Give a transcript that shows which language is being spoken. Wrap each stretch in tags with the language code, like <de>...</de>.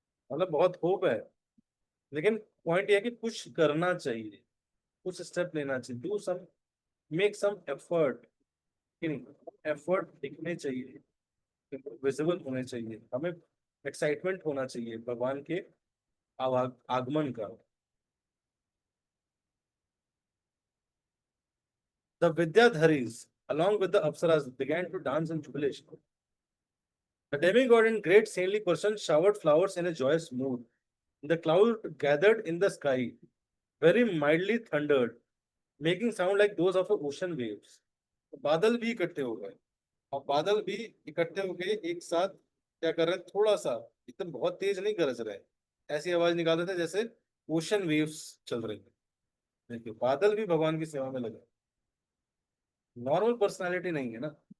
<hi>मतलब बहुत होप है, लेकिन पॉइंट ये है कि कुछ करना चाहिए, कुछ स्टेप लेना चाहिए,</hi> <en>Do some, make some effort.</en> <hi>कि नहीं, एफर्ट दिखने चाहिए, विजिबल होने चाहिए, हमें एक्साइटमेंट होना चाहिए भगवान के आगमन का।</hi> <en>The Vidyadharis along with the apsaras began to dance in jubilation. The demigod in great saintly person showered flowers in a joyous mood. The cloud gathered in the sky, very mildly thundered, making sound like those of ocean waves.</en> <hi>बादल भी इकट्ठे हो गए, और बादल भी इकट्ठे होके एक साथ क्या कर रहे हैं, थोड़ा सा, एकदम बहुत तेज नहीं गरज रहे, ऐसी आवाज निकाल रहे थे जैसे ओशन वेव्स चल रही है। देखिए, बादल भी भगवान की सेवा में लगे, नॉर्मल पर्सनालिटी नहीं है ना।</hi>